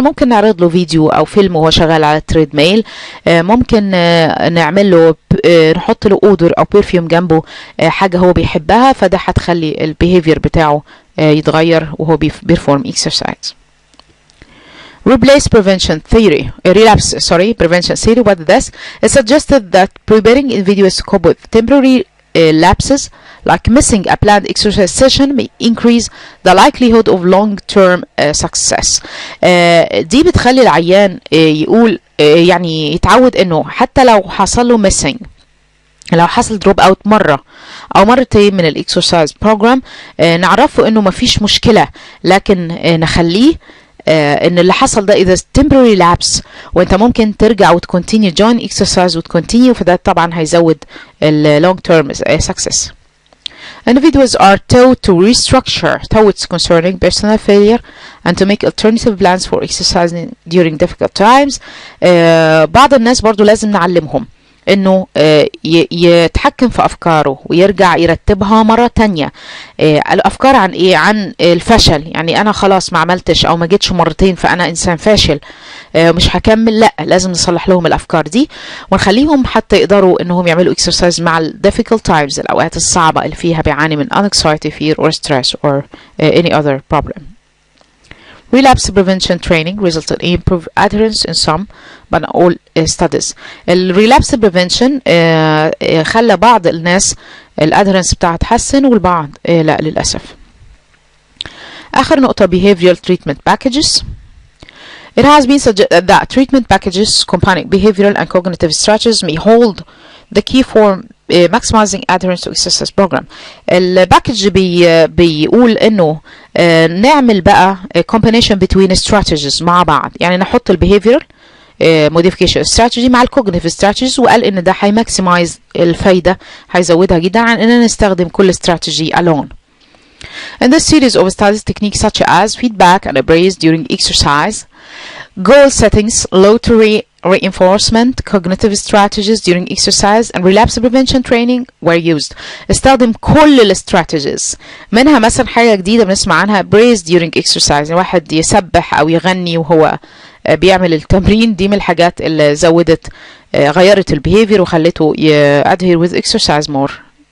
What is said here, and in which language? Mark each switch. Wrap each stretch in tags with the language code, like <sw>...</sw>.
<ar>ممكن نعرض له فيديو أو فيلم وهو شغال على التريد ميل، ممكن نعمل له نحط له أودر أو برفيوم جنبه حاجة هو بيحبها، فده هتخلي البيهيفير بتاعه يتغير وهو بيرفورم exercise.</ar> <en>Relapse prevention theory what this it suggested that preparing individuals to cope with temporary lapses like missing a planned exercise session may increase the likelihood of long-term success.</en> <ar>دي بتخلي العيان يقول يعني يتعود انه حتى لو حصل له missing، لو حصل دروب اوت مرة او مرتين من الاكسرسايز بروجرام نعرفه انه مفيش مشكلة، لكن نخليه ان اللي حصل ده اذا</ar> <en>temporary lapse</en> <ar>وانت ممكن ترجع وتكونتينيو</ar> <en>join exercise</en> <ar>وتكونتينيو، فده طبعا هيزود long term success.</ar> <en>Individuals are taught to restructure thoughts concerning personal failure and to make alternative plans for exercising during difficult times.</en> <ar>بعض الناس برضو لازم نعلمهم انه يتحكم في أفكاره ويرجع يرتبها مرة تانية. الأفكار عن إيه؟ عن الفشل، يعني أنا خلاص ما عملتش أو ما جيتش مرتين فأنا إنسان فاشل مش هكمل. لا، لازم نصلح لهم الأفكار دي ونخليهم حتى يقدروا إنهم يعملوا exercise مع ال difficult times، الأوقات الصعبة اللي فيها بيعاني من</ar> <en>anxiety, fear or stress or any other problem. Relapse prevention training resulted in improved adherence in some but not all studies.</en> <ar>الريلابس prevention خلى بعض الناس الادهرنس بتاعها تحسن والبعض لا للأسف. آخر نقطة</ar> <en>behavioral treatment packages. It has been suggested that treatment packages combining behavioral and cognitive strategies may hold the key for maximizing adherence to exercise program.</en> <ar>الباكج بيقول انه نعمل بقى</ar> <en>combination between strategies</en> <ar>مع بعض، يعني نحط البيهيفيرال modification strategy مع الكوجنيتيف strategies، وقال ان ده هيماكسمايز الفايدة، هيزودها جدا عن اننا نستخدم كل strategy alone.</ar> <en>In this series of studies, techniques such as feedback and appraise during exercise, goal settings, low to reinforcement, cognitive strategies during exercise, and relapse prevention training were used.</en> <ar>استخدم كل الاستراتيجيز، منها مثلا حاجة جديدة بنسمع عنها praise during exercise، واحد يسبح أو يغني وهو بيعمل التمرين، دي من الحاجات اللي زودت غيرت البيهيفير وخلته</ar> <en>adhere with exercise more.</en>